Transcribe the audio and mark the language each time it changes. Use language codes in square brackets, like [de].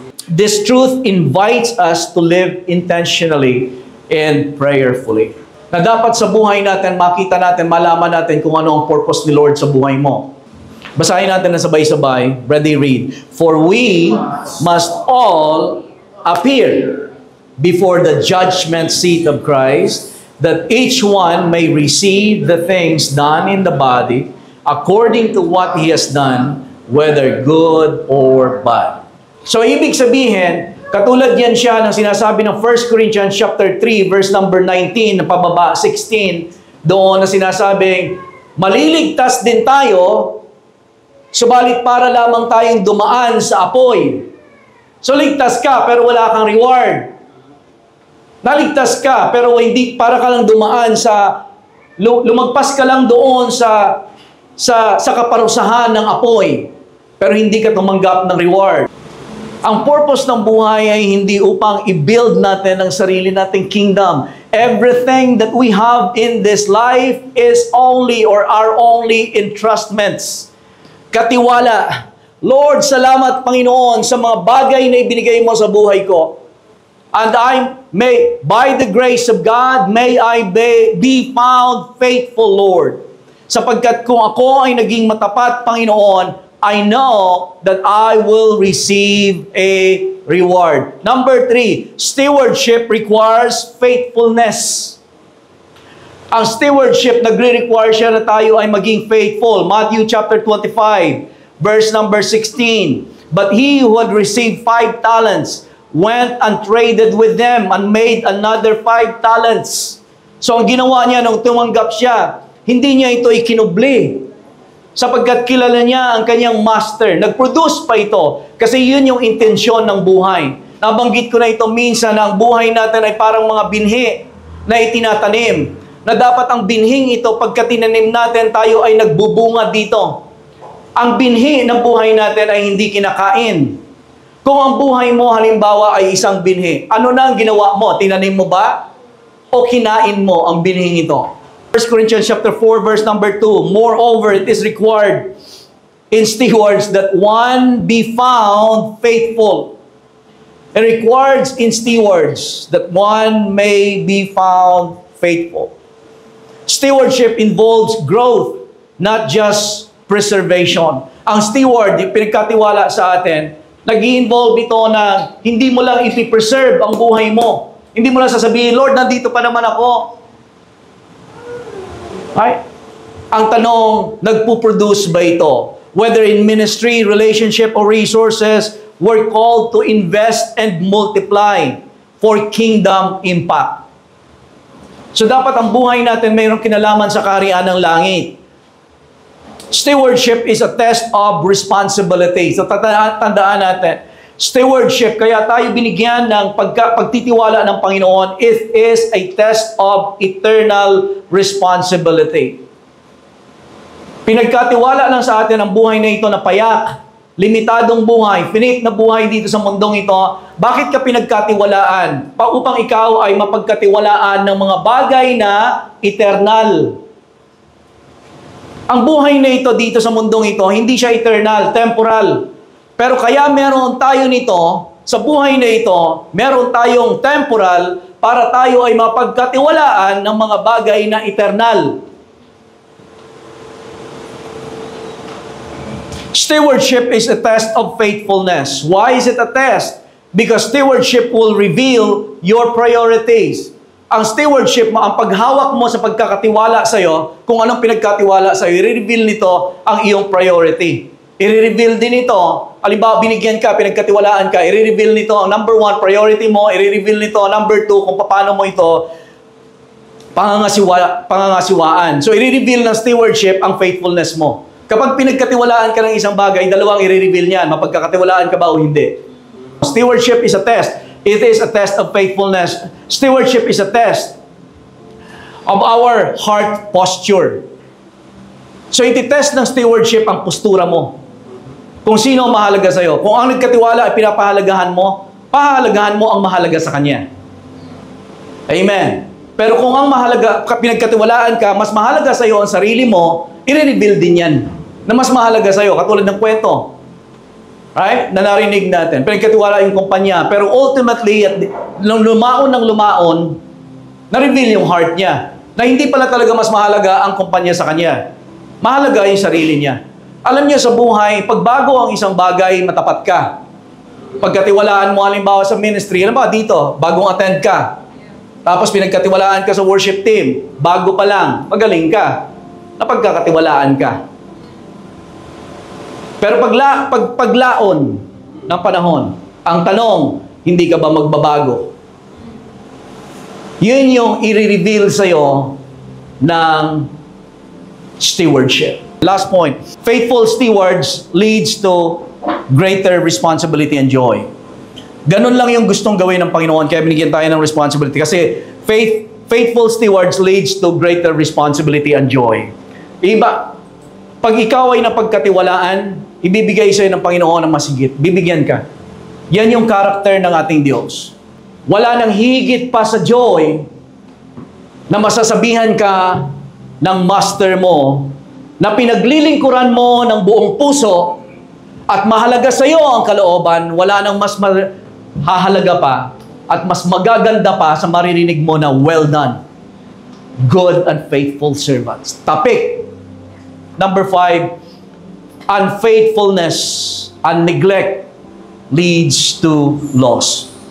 [en] This truth invites us to live intentionally and prayerfully. [tl] Na dapat sa buhay natin, makita natin, malaman natin kung ano ang purpose ni Lord sa buhay mo. Basahin natin na sabay-sabay. [en] Ready, read. For we must all appear before the judgment seat of Christ, that each one may receive the things done in the body according to what he has done, whether good or bad. [tl] So, ibig sabihin, katulad yan siya ng sinasabi ng 1 Corinthians chapter 3, verse number 19, na pababa 16, doon na sinasabing, maliligtas din tayo, subalit para lamang tayong dumaan sa apoy. So ligtas ka pero wala kang reward. Naligtas ka pero hindi para ka lang dumaan sa lumagpas ka lang doon sa kaparusahan ng apoy pero hindi ka tumanggap ng reward. Ang purpose ng buhay ay hindi upang i-build natin ang sarili nating kingdom. [en] Everything that we have in this life is only or are only entrustments. [tl] Katiwala. Lord, salamat Panginoon sa mga bagay na ibinigay mo sa buhay ko. [en] And by the grace of God, may I be found faithful, Lord. [tl] Sapagkat kung ako ay naging matapat, Panginoon, [en] I know that I will receive a reward. Number 3, stewardship requires faithfulness. [tl] Ang stewardship, nagre-require siya na tayo ay maging faithful. [en] Matthew chapter 25, verse number 16. But he who had received 5 talents went and traded with them and made another 5 talents. [tl] So ang ginawa niya nung tumanggap siya, hindi niya ito ikinubli. Sapagkat kilala niya ang kanyang master. Nag-produce pa ito. Kasi yun yung intensyon ng buhay. Nabanggit ko na ito minsan na ang buhay natin ay parang mga binhi na itinatanim. Na dapat ang binhing ito, pagka tinanim natin, tayo ay nagbubunga dito. Ang binhi ng buhay natin ay hindi kinakain. Kung ang buhay mo, halimbawa, ay isang binhi, ano na ang ginawa mo? Tinanim mo ba? O kinain mo ang binhing ito? [en] 1 Corinthians chapter 4, verse number 2. Moreover, it is required in stewards that one be found faithful. It requires in stewards that one may be found faithful. Stewardship involves growth, not just preservation. [tl] Ang steward, yung pinagkatiwala sa atin, nag-i-involve ito na hindi mo lang ipipreserve ang buhay mo. Hindi mo lang sasabihin, Lord, nandito pa naman ako. Right? Ang tanong, nagpo-produce ba ito? [en] Whether in ministry, relationship, or resources, we're called to invest and multiply for kingdom impact. [tl] So dapat ang buhay natin mayroong kinalaman sa kaharian ng langit. [en] Stewardship is a test of responsibility. [tl] So tandaan natin, stewardship, kaya tayo binigyan ng pagtitiwala ng Panginoon, [en] it is a test of eternal responsibility. [tl] Pinagkatiwala lang sa atin ang buhay na ito na payak, limitadong buhay, finite na buhay dito sa mundong ito. Bakit ka pinagkatiwalaan? Upang ikaw ay mapagkatiwalaan ng mga bagay na eternal. Ang buhay na ito dito sa mundong ito, hindi siya eternal, temporal. Pero kaya meron tayo nito, sa buhay na ito, meron tayong temporal para tayo ay mapagkatiwalaan ng mga bagay na eternal. [en] Stewardship is a test of faithfulness. Why is it a test? Because stewardship will reveal your priorities. [tl] Ang stewardship mo, ang paghawak mo sa pagkakatiwala sa iyo, kung anong pinagkatiwala sa iyo, i-reveal nito ang iyong priority. I-reveal din ito, halimbawa binigyan ka, pinagkatiwalaan ka, i-reveal nito ang number 1 priority mo, i-reveal nito ang number 2 kung paano mo ito pangangasiwaan. So i-reveal ng stewardship ang faithfulness mo. Kapag pinagkatiwalaan ka ng isang bagay, dalawang i-reveal niyan, mapagkakatiwalaan ka ba o hindi. [en] Stewardship is a test. It is a test of faithfulness. Stewardship is a test of our heart posture. [tl] So iti-test ng stewardship ang postura mo. Kung sino ang mahalaga sa iyo. Kung ang nagkatiwala ay pinapahalagahan mo, pahalagahan mo ang mahalaga sa kanya. Amen. Pero kung ang pinagkatiwalaan ka, mas mahalaga sa iyo ang sarili mo, i-reveal din yan na mas mahalaga sa iyo, katulad ng kwento. Right? Na narinig natin. Pinagkatiwala yung kumpanya. Pero ultimately, lumaon ng lumaon, na-reveal yung heart niya. Na hindi pala talaga mas mahalaga ang kumpanya sa kanya. Mahalaga yung sarili niya. Alam niyo sa buhay, pagbago ang isang bagay, matapat ka. Pagkatiwalaan mo, halimbawa sa ministry, halimbawa dito, bagong attend ka. Tapos pinagkatiwalaan ka sa worship team, bago pa lang, magaling ka. Napagkakatiwalaan ka. Pero paglaon ng panahon, ang tanong, hindi ka ba magbabago? Yun yung i-reveal sa'yo ng stewardship. [en] Last point, faithful stewards leads to greater responsibility and joy. [tl] Ganun lang yung gustong gawin ng Panginoon, kaya binigyan tayo ng responsibility. Kasi [en] faithful stewards leads to greater responsibility and joy. [tl] Iba, pag ikaw ay napagkatiwalaan, ibibigay sa'yo ng Panginoon ng masigit. Bibigyan ka. Yan yung karakter ng ating Diyos. Wala nang higit pa sa joy na masasabihan ka ng master mo na pinaglilingkuran mo ng buong puso at mahalaga sa iyo ang kalooban, wala nang mas hahalaga pa at mas magaganda pa sa maririnig mo na [en] well done, good and faithful servants. Topic number 5, unfaithfulness and neglect leads to loss.